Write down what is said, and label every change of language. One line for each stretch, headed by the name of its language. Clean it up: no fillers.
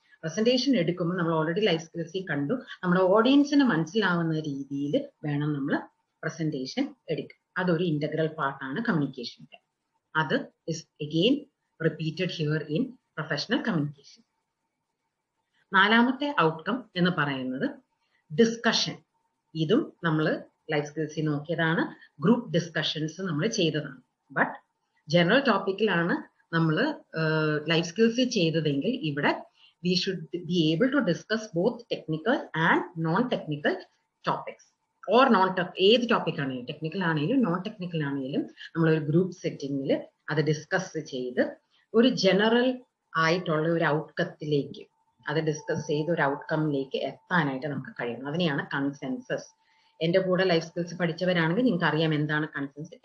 Malayalam: Presentation എടുക്കുമ്പോൾ നമ്മൾ already life സ്കിൽസിൽ കണ്ടു, നമ്മുടെ ഓഡിയൻസിന് മനസ്സിലാവുന്ന രീതിയിൽ വേണം നമ്മൾ പ്രസന്റേഷൻ എടുക്കുക. അതൊരു ഇന്റഗ്രൽ പാർട്ടാണ് കമ്മ്യൂണിക്കേഷൻ്റെ.
English: അത് is again repeated here in professional communication.
Malayalam: നാലാമത്തെ ഔട്ട്കം എന്ന് പറയുന്നത് ഡിസ്കഷൻ. ഇതും നമ്മൾ ലൈഫ് സ്കിൽസിൽ നോക്കിയതാണ്. ഗ്രൂപ്പ് ഡിസ്കഷൻസ് നമ്മൾ ചെയ്തതാണ്. ബട്ട് ജനറൽ ടോപ്പിക്കിലാണ് നമ്മൾ ലൈഫ് സ്കിൽസിൽ ചെയ്തതെങ്കിൽ ഇവിടെ
English: we should be able to discuss both technical and non-technical topics.
Malayalam: or ഏത് ടോപ്പിക് ആണെങ്കിലും, ടെക്നിക്കൽ ആണെങ്കിലും നോൺ ടെക്നിക്കൽ ആണെങ്കിലും നമ്മളൊരു ഗ്രൂപ്പ് സെറ്റിങ്ങിൽ അത് ഡിസ്കസ് ചെയ്ത് ഒരു ജനറൽ ആയിട്ടുള്ള ഒരു ഔട്ട്കത്തിലേക്ക്, അത് ഡിസ്കസ് ചെയ്ത് ഒരു ഔട്ട്കമ്മിലേക്ക് എത്താനായിട്ട് നമുക്ക് കഴിയണം. അതിനെയാണ് കൺസെൻസസ്. എൻ്റെ കൂടെ ലൈഫ് സ്കിൽസ് പഠിച്ചവരാണെങ്കിൽ നിങ്ങൾക്ക് അറിയാം എന്താണ് കൺസെൻസസ്.